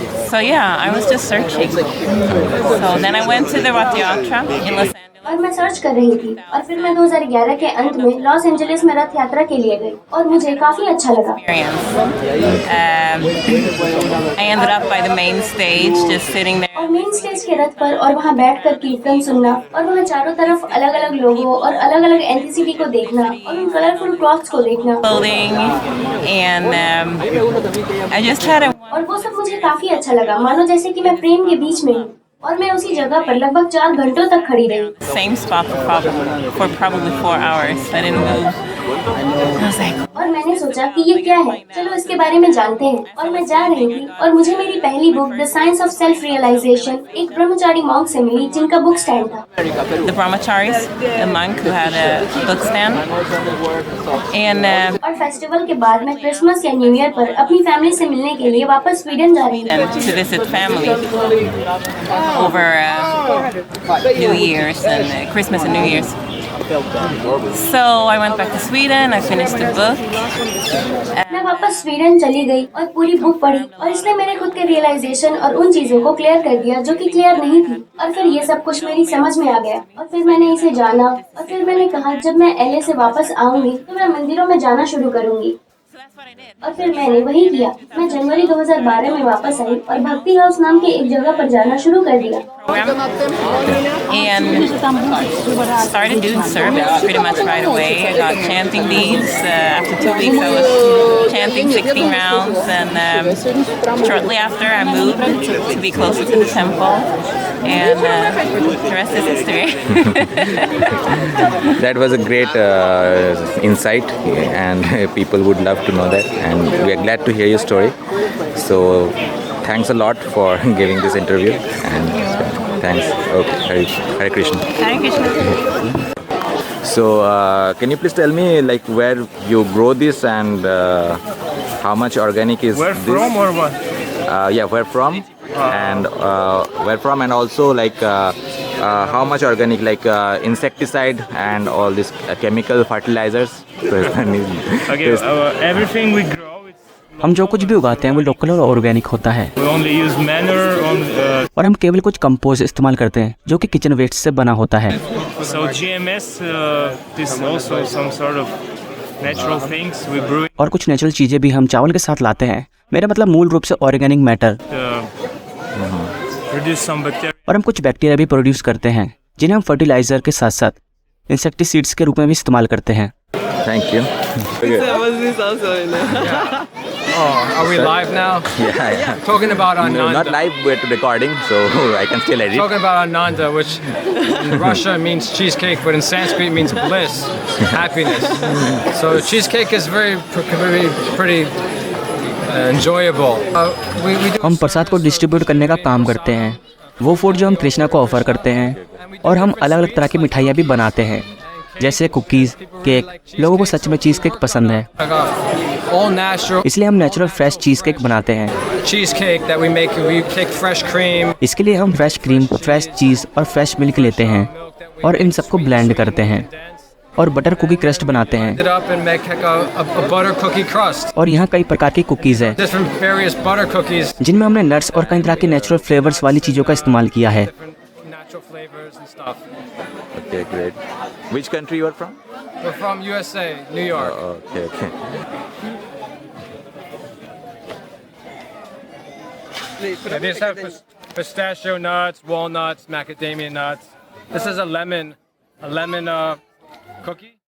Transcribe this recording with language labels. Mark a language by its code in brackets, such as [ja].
[en] So yeah, I was just searching. So then I went to the Rath Yatra in Los Angeles. [hi] और मैं search कर रही थी और फिर मैं 2011 के अंत में लॉस एंजलिस में रथ यात्रा के लिए गई और मुझे काफी अच्छा लगा। [en] I ended up by the main stage, just sitting there. [hi] और मेन स्टेज के रथ पर और वहाँ बैठकर कीर्तन सुनना और वहाँ चारों तरफ अलग अलग लोगों और अलग अलग एंटिसिटी को देखना और उन कलरफुल क्लॉथ्स को देखना, [en] Clothing, and I just had a [hi] और वो सब मुझे काफी अच्छा लगा, मानो जैसे कि मैं प्रेम के बीच में हूँ। और मैं उसी जगह पर लगभग 4 घंटों तक खड़ी रही। [en] same spot for probably 4 hours. I didn't move. [hi] और मैंने सोचा कि ये क्या है, चलो इसके बारे में जानते हैं। और मैं जा रही थी और मुझे मेरी पहली book the science of self realisation एक ब्रह्मचारी मॉन्क से मिली जिनका बुक स्टैंड था। [en] The brahmacharis, the monk who had a book stand. And [hi] और फेस्टिवल के बाद मैं क्रिसमस या न्यू ईयर पर अपनी फैमिली से मिलने के लिए वापस स्वीडन जा रही थी। [en] to visit family over New Year's and Christmas and New Year's. So I went back to Sweden. I finished the book. [hi] मैं वापस स्वीडन चली गई और पूरी बुक पढ़ी और इसने मेरे खुद के रियलाइजेशन और उन चीजों को क्लियर कर दिया जो कि क्लियर नहीं थी। और फिर ये सब कुछ मेरी समझ में आ गया और फिर मैंने इसे जाना और फिर मैंने कहा जब मैं LA से वापस आऊंगी तो मैं मंदिरों में जाना शुरू करूंगी। और फिर मैंने वही किया। मैं जनवरी 2012 में वापस आई और भक्ति हाउस नाम की एक जगह पर जाना शुरू कर दिया। [en] And started doing service pretty much right away. I got chanting beads. After 2 weeks, I was chanting 16 rounds, and shortly after, I moved to be closer to the temple. And the rest is history. That was a great insight, and people would love to know that, and we are glad to hear your story. So thanks a lot for giving this interview, and thanks. Okay, Hare Krishna. Hare Krishna. So can you please tell me like where you grow this, and how much organic is Where this? from or what? Yeah, where from? And where from, and also like how much organic, like insecticide and all these chemical fertilizers. Okay, everything we grow, [hi] हम जो कुछ भी उगाते हैं वो local और organic होता है [en] we only use manure. [hi] और हम केवल कुछ कंपोस्ट इस्तेमाल करते हैं जो कि किचन वेस्ट से बना होता है। [en] So GMS is also some sort of natural things we brew. [hi] और कुछ नेचुरल चीज़ें भी हम चावल के साथ लाते हैं। मेरा मतलब मूल रूप से organic matter. [en] Produce some bacteria. [hi] और हम कुछ बैक्टीरिया भी प्रोड्यूस करते हैं जिन्हें हम फर्टिलाइजर के साथ साथ इंसेक्टिसाइड्स के रूप में भी इस्तेमाल करते हैं। [en] Thank you. Are we live now? Yeah. Talking about Ananda. No, not live, but recording, so I can still edit. Talking about Ananda, which in Russia means cheesecake, but in Sanskrit means bliss, happiness. So cheesecake is pretty enjoyable. We do [hi] हम प्रसाद को distribute करने का काम करते हैं, वो food जो हम कृष्णा को ऑफर करते हैं। और हम अलग अलग तरह की मिठाइयाँ भी बनाते हैं जैसे कुकीज़, केक। लोगों को सच में चीज़ केक पसंद है, [en] all natural [hi] इसलिए हम नेचुरल फ्रेश चीज़ केक बनाते हैं। [en] cheesecake that we make. We take fresh cream. [hi] इसके लिए हम फ्रेश क्रीम, फ्रेश चीज़ और फ्रेश मिल्क लेते हैं और इन सबको ब्लेंड करते हैं और बटर कुकी क्रस्ट बनाते हैं। [en] It up and make like a butter cookie crust. [hi] और यहाँ कई प्रकार की कुकीज़ हैं [en] Different various butter cookies. [hi] जिनमें हमने नट्स और कई तरह के नेचुरल फ्लेवर्स वाली चीज़ों का इस्तेमाल किया है। [en] Different natural flavors and stuff. Okay, great. Which country you are from? We're from USA, New York. Okay. These have pistachio nuts, walnuts, macadamia nuts. This is a lemon cookie.